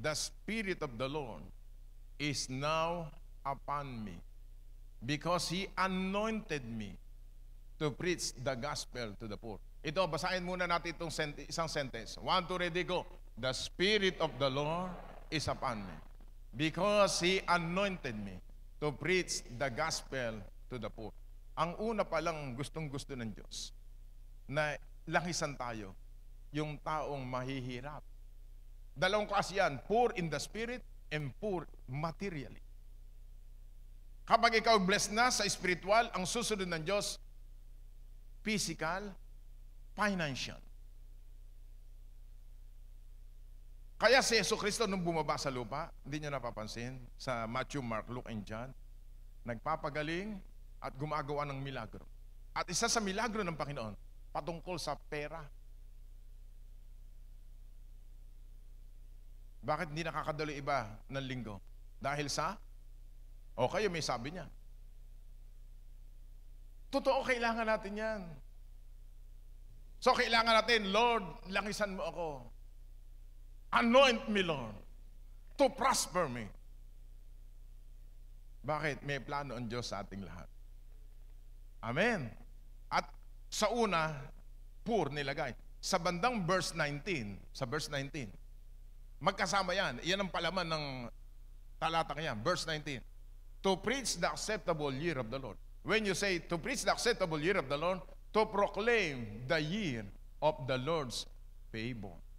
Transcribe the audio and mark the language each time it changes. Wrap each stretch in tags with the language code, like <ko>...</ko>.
<en>The Spirit of the Lord is now upon me, because He anointed me to preach the gospel to the poor.</en> <tl>Ito, basahin muna natin itong isang sentence.</tl> <en>1, 2, ready, go. The Spirit of the Lord is upon me, because He anointed me to preach the gospel to the poor.</en> <tl>Ang una pa lang gustong-gusto ng Diyos, na langisan tayo, yung taong mahihirap. Dalawang klase yan,</tl> <en>poor in the spirit and poor materially.</en> <tl>Kapag ikaw blessed na sa spiritual, ang susunod ng Diyos, physical, financial. Kaya si Jesucristo nung bumaba sa lupa, hindi nyo napapansin, sa Matthew, Mark, Luke, and John, nagpapagaling at gumagawa ng milagro. At isa sa milagro ng Panginoon, patungkol sa pera. Bakit hindi nakakadalo iba ng linggo? Dahil sa? O kayo may sabi niya. Totoo, kailangan natin yan. So kailangan natin, Lord, langisan mo ako.</tl> <en>Anoint me, Lord, to prosper me.</en> <tl>Bakit? May plano ang Diyos sa ating lahat. Amen. At sa una, poor nilagay. Sa bandang verse 19, magkasama yan. Iyan ang palaman ng talatang yan.</tl> <en>Verse 19. To preach the acceptable year of the Lord. When you say, to preach the acceptable year of the Lord, to proclaim the year of the Lord's favor.</en>